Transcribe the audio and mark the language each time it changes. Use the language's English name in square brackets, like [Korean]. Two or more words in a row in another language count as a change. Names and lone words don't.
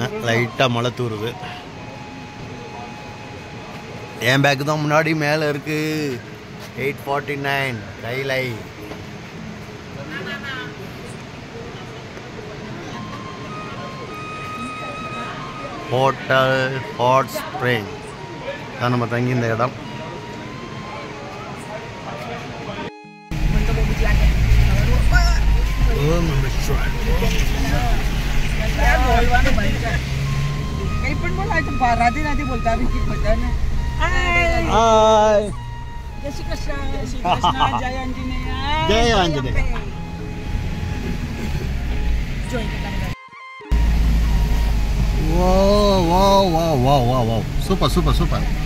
[Tamil] லைட்டாக மழை தூருது. என் பேக்கு தான் முன்னாடி மேலே இருக்குது. 849 கைலை. ஹோட்டல் ஹாட் ஸ்ப்ரிங் தான் நம்ம தங்கி இந்த இடம். [Marathi] पण बोला राधे राधे बोलता विकी बोलता ना. हाय जय श्री कृष्ण जय आंजनेया जय आंजनेया. [English] Wow, wow, wow, wow, wow, wow. Super, super, super.